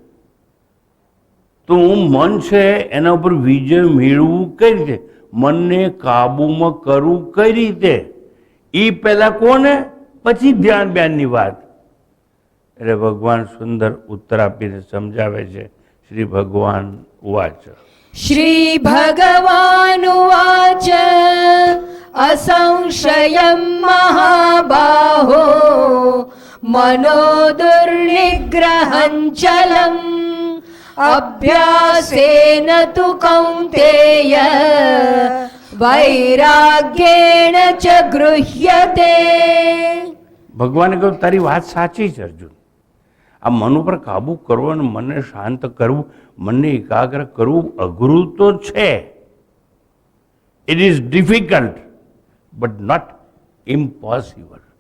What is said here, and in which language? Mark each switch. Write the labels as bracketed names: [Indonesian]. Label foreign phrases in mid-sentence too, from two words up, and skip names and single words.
[Gujarati] તો મન છે એના ઉપર વિજય મેળવવું કઈ રીતે, મનને કાબૂમાં કરવું કઈ રીતે, એ પહેલા કોને, પછી ધ્યાન બ્યાનની વાત. એટલે ભગવાન સુંદર ઉત્તર આપીને સમજાવે છે. [Sanskrit] શ્રી ભગવાન ઉવાચ. श्री भगवानुवाच असंशयं महाबाहो मनो दुर्निग्रहं चलम् अभ्यासेन तु कौन्तेय वैराग्येण च गृह्यते. [Gujarati] ભગવાને કહ્યું તારી વાત સાચી છે અર્જુન. આ મન ઉપર કાબુ કરવો અને મનને શાંત કરવું, મનને એકાગ્ર કરવું અઘરું તો છે. [English] it is difficult but not impossible.